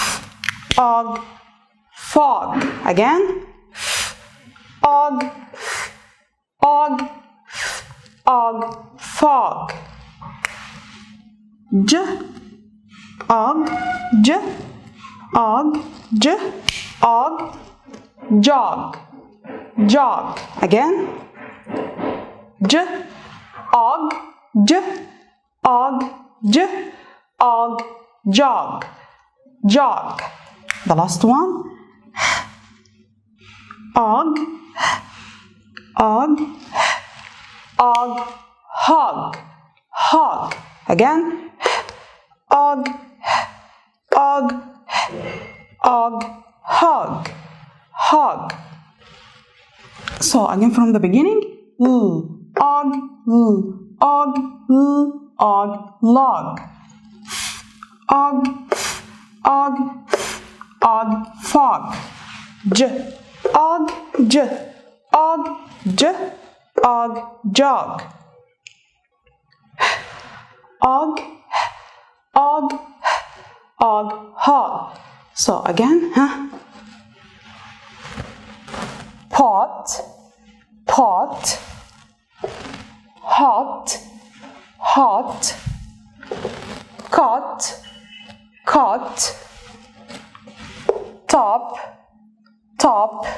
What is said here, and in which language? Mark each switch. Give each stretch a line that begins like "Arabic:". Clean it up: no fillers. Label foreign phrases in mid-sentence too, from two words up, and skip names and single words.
English: fog again, og og, og, fog. J, og, j, og, j, og, jog, jog. Again. J, og, j, og, j, og, jog, jog. The last one. Og, og, og, hog, hog. Again. Og, og, og, hog, hog. So again from the beginning. Og, og, og, log. Og, og, og, fog. J, og, j, og, j, og, jog. Og, og, og, hog. So again, pot, pot, hot, hot, cot, cot, top, top,